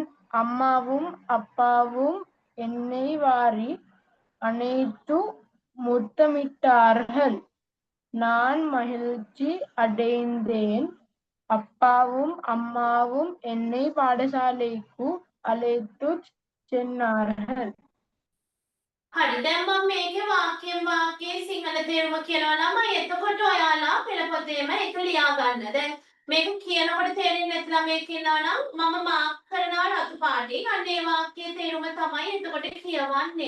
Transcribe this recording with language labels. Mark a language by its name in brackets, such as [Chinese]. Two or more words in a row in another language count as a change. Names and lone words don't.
[Tamil] அம்மாவும் அப்பாவும் என்னை வாரி அணைத்து முத்தமிட்டார்கள். நான் மகிழ்ச்சி அடைந்தேன். அப்பாவும் அம்மாவும் என்னை பாடசாலைக்கு அழைத்துச் சென்றார்கள். [Sinhala] හරි දැන් මම මේකේ වාක්‍යයෙන් වාක්‍යයේ සිංහල තේරුම කියනවා ළමයි. එතකොට ඔයාලා පෙළපොතේම ඒක ලියා ගන්න. දැන් මේක කියනකොට තේරෙන්නේ නැති ළමයෙක් ඉන්නවා නම් මම මාක් කරනවා රතු පාටින්. අන්න ඒ වාක්‍යයේ තේරුම තමයි එතකොට කියවන්නේ.